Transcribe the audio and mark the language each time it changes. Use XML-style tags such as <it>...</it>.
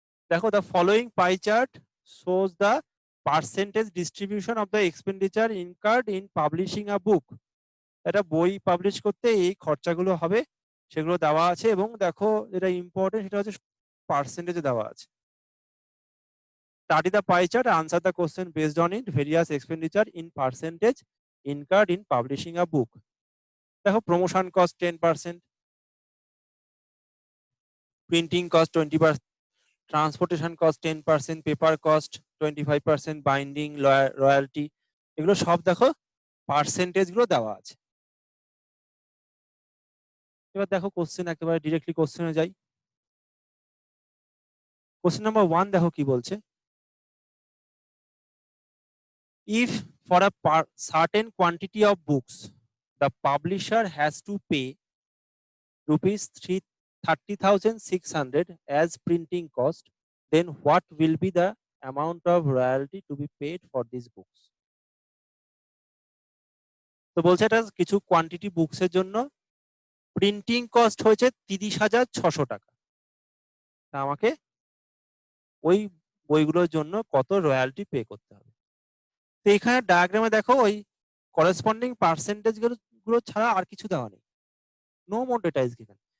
<en>দেখো, the following pie chart shows the percentage distribution of the expenditure incurred in publishing a book.</en> <bn>একটা বই publish করতে এই খরচাগুলো হবে, সেগুলো দেওয়া আছে। এবং দেখো, যেটা ইম্পর্টেন্ট সেটা হচ্ছে পার্সেন্টেজে দেওয়া আছে।</bn> <en>Study the pie chart, answer the question based on it. Various expenditure in percentage incurred in publishing a book.</en> <bn>দেখো, promotion cost 10%, printing cost 20%, transportation cost 10%, paper cost 25%, binding, royalty, এগুলো সব দেখো পার্সেন্টেজ গুলো দেওয়া আছে। এবার দেখো কোশ্চেন, একেবারে ডিরেক্টলি কোশ্চেনে যাই। কোশ্চেন নাম্বার 1 দেখো কি বলছে।</bn> <en>If for a certain quantity of books the publisher has to pay rupees 30,600 as printing cost, then what will be the amount of royalty to be paid for these books?</en> <bn>তো বলছে এটা কিছু quantity books এর জন্য printing cost হয়েছে 30,600 টাকা। তা আমাকে ওই বইগুলোর জন্য কত রয়্যালটি পে করতে হবে। তো এখানে ডায়াগ্রামে দেখো ওই করেসপন্ডিং পার্সেন্টেজ গুলো ছাড়া আর কিছু দেওয়া নেই,</bn> <en>No more data is given.</en>